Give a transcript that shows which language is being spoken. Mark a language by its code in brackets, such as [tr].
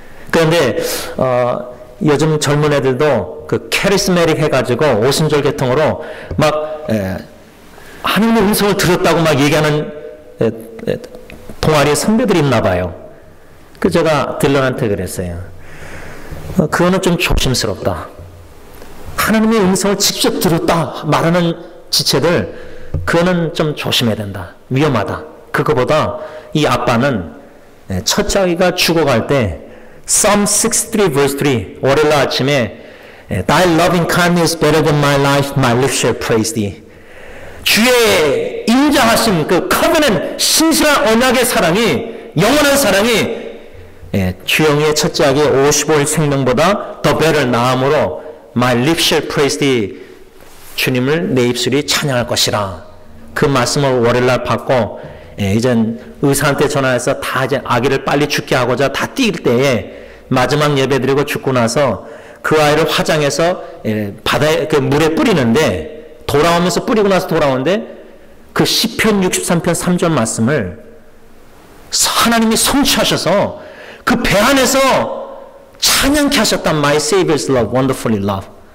[ko] 그런데 요즘 젊은 애들도 그 캐리스메릭 해가지고 오순절 계통으로 막 하나님의 음성을 들었다고 막 얘기하는 동아리 선배들이 있나 봐요. 그 제가 딜런한테 그랬어요. 그거는 좀 조심스럽다. 하나님의 음성을 직접 들었다 말하는 지체들 그거는 좀 조심해야 된다. 위험하다. 그거보다 이 아빠는 첫째 아이가 죽어갈 때 Psalm 63 verse 3 월요일 아침에 [en] Thy loving kindness better than my life, my lips shall praise thee. [ko] 주의 인정하신 그 covenant 신실한 언약의 사랑이 영원한 사랑이 주영이의 첫째 아기 55일 생명보다 더 better 나음으로 [en] my lips shall praise thee [ko] 주님을 내 입술이 찬양할 것이라 그 말씀을 월요일날 받고 이젠 의사한테 전화해서 다 이제 아기를 빨리 죽게 하고자 다 뛸 때에 마지막 예배 드리고 죽고 나서 그 아이를 화장해서 바다에 그 물에 뿌리는데 돌아오면서 뿌리고 나서 돌아오는데 그 시편 63편 3절 말씀을 하나님이 성취하셔서 그 배 안에서 찬양케 하셨단 [en] My Savior's love, wonderfully love.